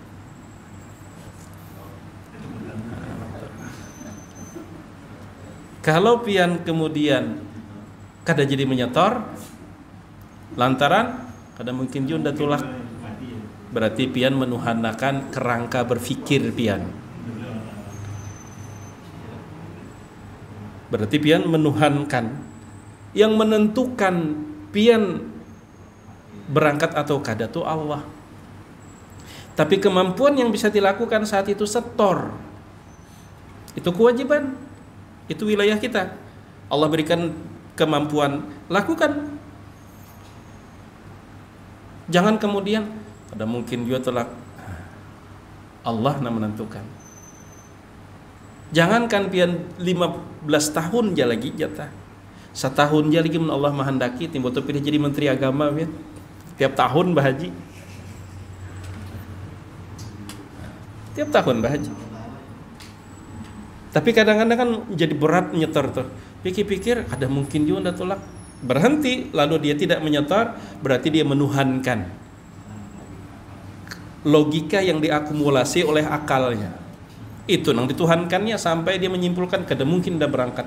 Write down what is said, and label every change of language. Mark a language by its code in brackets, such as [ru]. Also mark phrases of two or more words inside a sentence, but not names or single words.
[bjn] Kalau pian kemudian kada jadi menyetor lantaran kada mungkin junda tulak, berarti pian menuhanakan kerangka berfikir pian. Berarti pian menuhankan, yang menentukan pian berangkat atau kada itu Allah. [id] Tapi kemampuan yang bisa dilakukan saat itu setor, itu kewajiban, itu wilayah kita. Allah berikan kemampuan, lakukan. Jangan kemudian ada mungkin juga telah Allah yang menentukan. Jangankan pian 15 tahun aja lagi jatah. Setahun aja lagi Allah menghendaki timbul tu pilih jadi menteri agama pian. [bjn] Tiap tahun bahaji. Tiap tahun bahaji. [id] Tapi kadang-kadang kan jadi berat menyetor tuh. Pikir-pikir ada mungkin juga ndak tolak. Berhenti lalu dia tidak menyetor, berarti dia menuhankan logika yang diakumulasi oleh akalnya. [bjn] Itu nang dituhankannya sampai dia menyimpulkan kada mungkin dah berangkat.